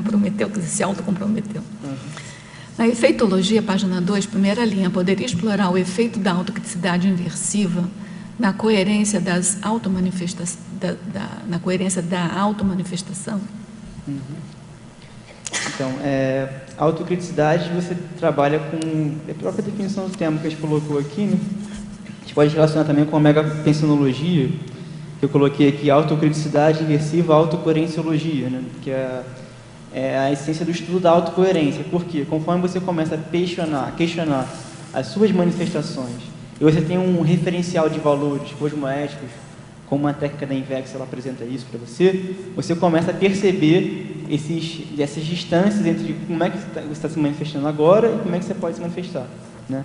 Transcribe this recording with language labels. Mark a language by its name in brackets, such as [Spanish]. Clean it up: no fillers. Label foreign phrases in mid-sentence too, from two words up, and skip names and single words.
[Portuguese] Prometeu, que se autocomprometeu. Na efeitologia, página 2, primeira linha, poderia explorar o efeito da autocriticidade inversiva na coerência das automanifestações, na coerência da automanifestação? Então, a autocriticidade, você trabalha com a própria definição do termo que a gente colocou aqui, né? A gente pode relacionar também com a megapensinologia, que eu coloquei aqui, autocriticidade inversiva, autocoerenciologia, né? Que é a essência do estudo da autocoerência. Por quê? Conforme você começa a questionar as suas manifestações, e você tem um referencial de valores cosmoéticos, como a técnica da INVEX, ela apresenta isso para você, você começa a perceber essas distâncias entre como é que você está se manifestando agora e como é que você pode se manifestar, né?